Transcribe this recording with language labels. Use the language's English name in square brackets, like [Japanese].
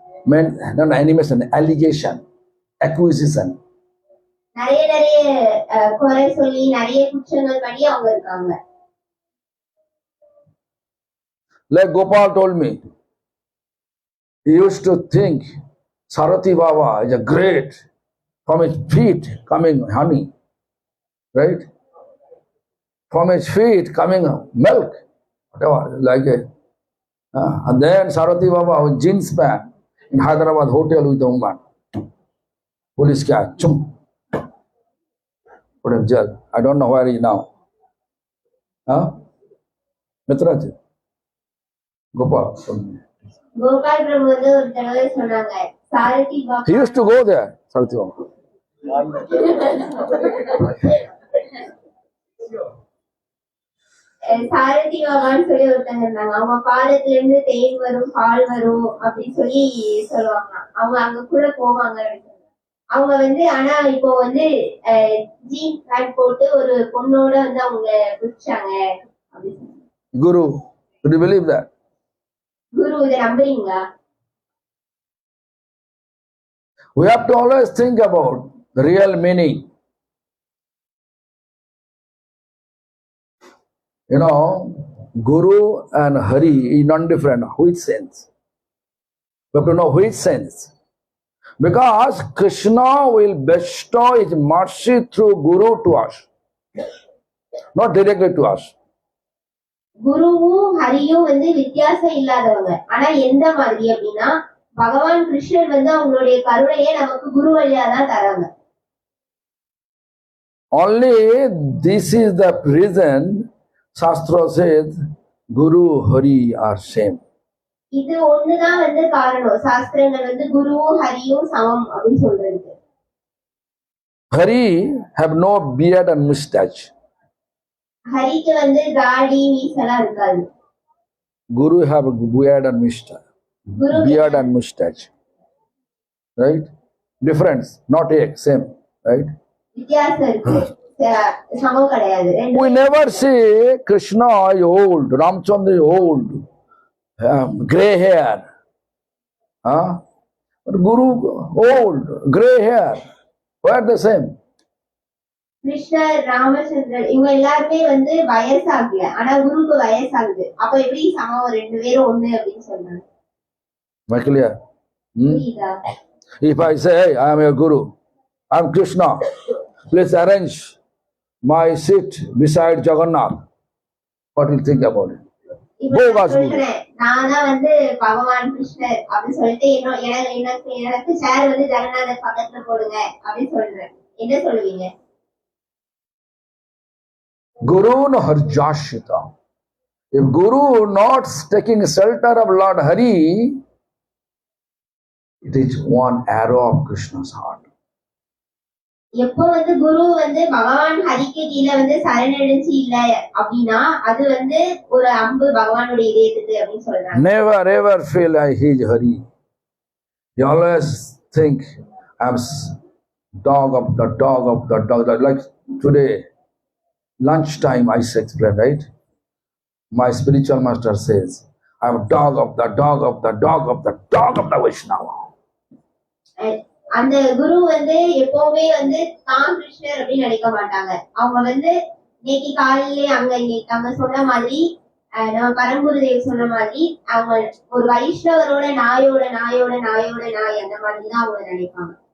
[English] Man, not animation, allegation, accusation. [Tamil] நிறைய நிறைய குறை சொல்லி நிறைய குற்றங்கள் பண்ணி அவங்க இருக்காங்க. [English] Like Gopal told me, he used to think Sarati Baba is a great, from his feet coming honey, right? From his feet coming milk, whatever, like a. And then Sarati Baba with jeans pant in Hyderabad hotel with a woman. Police catch, chum. Put him in jail. I don't know where he is now. Mitraj, Gopal. [Tamil] Gopal பிரபு வந்து ஒரு தடவை சொன்னாங்க சாரதி Baba. [English] He used to go there, Sarati Baba. [Tamil] சாரதி பாபான்னு சொல்லி ஒருத்தங்க இருந்தாங்க. அவங்க பாதத்துல இருந்து தேன் வரும் பால் வரும் அப்படின்னு சொல்லி சொல்லுவாங்க. அவங்க அங்க கூட போவாங்க. அவங்க வந்து ஆனா இப்போ வந்து ஜீன்ஸ் பேண்ட் போட்டு ஒரு பொண்ணோட வந்து அவங்க குடிச்சாங்க அப்படின்னு. [English] Guru, do you believe that? [Tamil] குரு இதை நம்புறீங்களா? [English] We have to always think about the real meaning. You know, Guru and Hari is non-different. Which sense? We have to know which sense. Because Krishna will bestow his mercy through Guru to us, not directly to us. [Tamil] குருவும் ஹரியும் வந்து வித்தியாசம் இல்லாதவங்க. ஆனா எந்த மாதிரி அப்படின்னா பகவான் கிருஷ்ணர் வந்து அவங்களுடைய கருணையை நமக்கு குரு வழியா தான் தராங்க. [English] Only this is the reason Shastra says Guru Hari are same. [Tamil] இது ஒண்ணுதான் வந்து காரணம். சாஸ்திரங்கள் வந்து குருவும் ஹரியும் சமம் அப்படின்னு சொல்றது. [English] Hari have no beard and mustache. [Tamil] ஹரிக்கு வந்து தாடி மீசெல்லாம் இருக்காது. [English] Guru have beard and mustache. [Tamil] Guru [English] Beard and mustache. Right? Difference, not a same. Right? [Tamil] வித்தியாசம் இருக்கு. சமம் கிடையாது. [English] We never say Krishna is old, Ramchandra is old, grey hair. But Guru old, grey hair. Why are the same? [Tamil] கிருஷ்ணர், ராமச்சந்திரன் இவங்க எல்லாருமே வந்து வயசாகல, ஆனா குருவுக்கு வயசாகுது. அப்ப எப்படி சமம், ரெண்டு பேரும் ஒண்ணு அப்படின்னு சொல்றாங்க. [English] Am I clear? [Tamil] புரியுதா? [English] If I say, I am your guru, I am Krishna, please arrange my seat beside Jagannath. What do you think about it? [Tamil] இப்ப நான் சொல்றேன், நான் தான் வந்து பகவான் கிருஷ்ணர் அப்படின்னு சொல்லிட்டு எனக்கு சேர் வந்து ஜெகநாதர் பக்கத்துல போடுங்க அப்படின்னு சொல்றேன். என்ன சொல்லுவீங்க? [Sanskrit] Guru no Harjashita. [English] If Guru not taking shelter of Lord Hari, it is one arrow of Krishna's heart. [Tamil] எப்போ வந்து குரு வந்து பகவான் ஹரிக்கு கீழே வந்து சரணடைஞ்சு இல்ல அப்படின்னா அது வந்து ஒரு அம்பு பகவானுடைய இதயத்துக்கு அப்படின்னு சொல்றாங்க. [English] Never ever feel like he is Hari. You always think I am dog of the dog of the dog. Like today, lunchtime I explained, right? My spiritual master says, I am dog of the dog of the dog of the dog of the Vaishnava. [Tamil] அந்த குரு வந்து எப்பவுமே வந்து தான் கிருஷ்ணர் அப்படின்னு நினைக்க மாட்டாங்க. அவங்க வந்து இன்னைக்கு காலையிலே அங்க சொன்ன மாதிரி நம்ம பரம்புருதேவ் சொன்ன மாதிரி அவங்க ஒரு வைஷ்ணவரோட நாயோட நாயோட நாயோட நாய் அந்த மாதிரிதான் அவங்க நினைப்பாங்க.